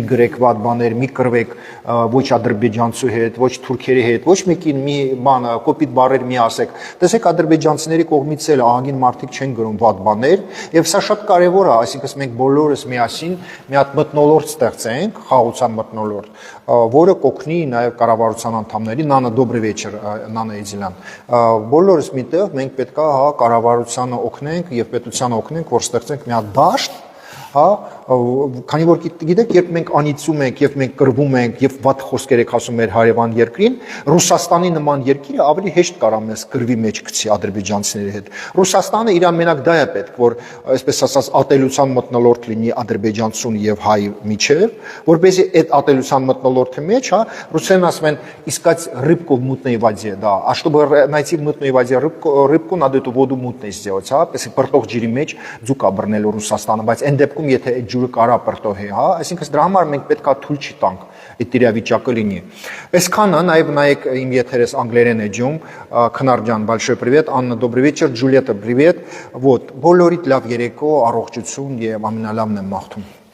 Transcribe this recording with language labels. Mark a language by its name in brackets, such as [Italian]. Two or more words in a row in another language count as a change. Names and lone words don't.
[Armenian] գրեք վատ բաներ, մի կրվեք ոչ ադրբեջանցու հետ, ոչ թուրքերի հետ, ոչ մեկին մի բան կոպիտ բառեր մի ասեք։ Տեսեք ադրբեջանցիների կողմից էլ ահագին մարդիկ չեն գրում վատ բաներ, եւ սա շատ կարեւոր է, այսինքն մենք բոլորս միասին մի հատ մթնոլորտ ստեղծենք, խաղաղության մթնոլորտ, որը կօգնի նաև կառավարության անդամներին, Նանա [Russian] добрый вечер, [Armenian] Նանա Իզիլյան։ Բոլորս միտեղ մենք պետք է կառավարությանը օգնենք եւ պետությանը օգնենք, որ ստեղծենք մի հատ դաշտ, քանի որ գիտեք, երբ մենք անիծում ենք եւ մենք կռվում ենք եւ վատ խոսքեր եք ասում մեր հարևան երկրին, Ռուսաստանի նման երկիրը ավելի հեշտ կարա մեզ կռվի մեջ գցի ադրբեջանցիների հետ։ Ռուսաստանը իրան մենակ դա է պետք, որ այսպես ասած ատելության մթնոլորտ լինի ադրբեջանցուն եւ հայ միջեւ, որպեսզի այդ ատելության մթնոլորտի մեջ, ռուսերեն ասում են, [Russian] искать рыбку в мутной воде, да, а чтобы найти в мутной воде рыбку, надо эту воду мутной сделать, [Armenian] պես պրտող ջրի մեջ ձուկ աբռնելու Ռուսաստանը, բայց այն դեպքում եթե այդ ջուրը կարա պրտոհի, այսինքն դրա համար մենք պետք է թույլ չտանք այդ իրավիճակը լինի։ Այսքանը նաև նայեք իմ եթերս անգլերեն էջում, Քնար ջան, [Russian] большой привет, Աննա, добрый вечер, Ջուլիետա, привет, вот, [Armenian] բոլորիդ լավ երեկո, առողջություն եւ ամենալավն եմ մաղթում։